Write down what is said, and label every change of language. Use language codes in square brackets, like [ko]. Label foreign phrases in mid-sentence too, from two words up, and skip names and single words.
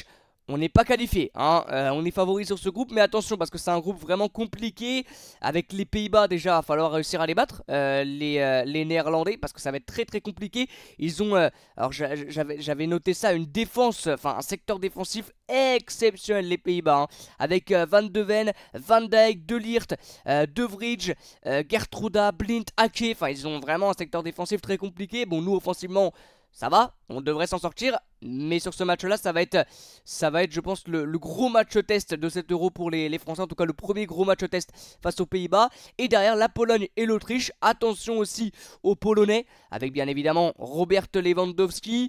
[fr] On n'est pas qualifié, hein. On est favori sur ce groupe, mais attention parce que c'est un groupe vraiment compliqué. Avec les Pays-Bas déjà, il va falloir réussir à les battre, les Néerlandais, parce que ça va être très très compliqué. Ils ont, alors j'avais noté ça, une défense, enfin un secteur défensif exceptionnel, les Pays-Bas, hein. Avec Van de Ven, Van Dijk, De Ligt, De Vrij, Gertruda, Blind, Ake. Enfin ils ont vraiment un secteur défensif très compliqué. Bon, nous offensivement ça va, on devrait s'en sortir, mais sur ce match-là, ça va être, je pense, le gros match test de cet Euro pour les Français, en tout cas le premier gros match test face aux Pays-Bas. Et derrière, la Pologne et l'Autriche. Attention aussi aux Polonais, avec bien évidemment Robert Lewandowski.